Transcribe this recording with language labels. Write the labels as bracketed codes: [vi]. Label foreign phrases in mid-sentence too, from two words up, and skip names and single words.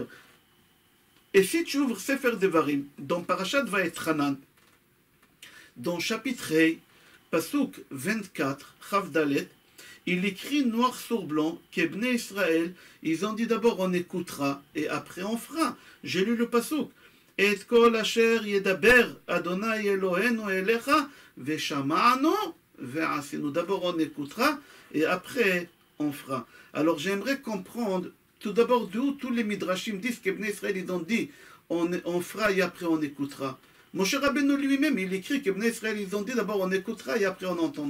[fr] Et si tu ouvres Sefer Devarim, dans Parashat Vaetranan, dans chapitre 1, Pasuk 24, Chavdalet, il écrit noir sur blanc que Bnei Israël, ils ont dit d'abord on écoutera et après on fera. J'ai lu le pasuk. [he] ואת כל אשר ידבר ה' אלוהינו אליך ושמענו ועשינו. [fr] D'abord on écoutera et après on fera. Alors j'aimerais comprendre tout d'abord d'où tous les midrashim disent que Bnei Israël ils ont dit on fera et après on écoutera. Moshe Rabbeinu lui-même il écrit que Bnei Israël ils ont dit d'abord on écoutera et après on entendra.